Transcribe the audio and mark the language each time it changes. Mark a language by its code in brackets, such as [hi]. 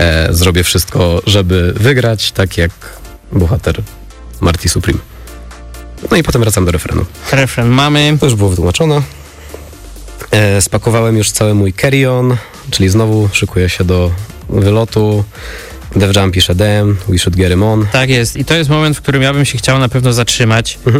[pl] Zrobię wszystko, żeby wygrać, tak jak bohater Marty Supreme. No i potem wracam do refrenu. Refren mamy. To już było wytłumaczone. Spakowałem już cały mój carry-on, czyli znowu szykuję się do wylotu. [en] Def Jam [pl] pisze [en] DM, we should get him on. [pl] Tak jest. I to jest moment, w którym ja bym się chciał na pewno zatrzymać.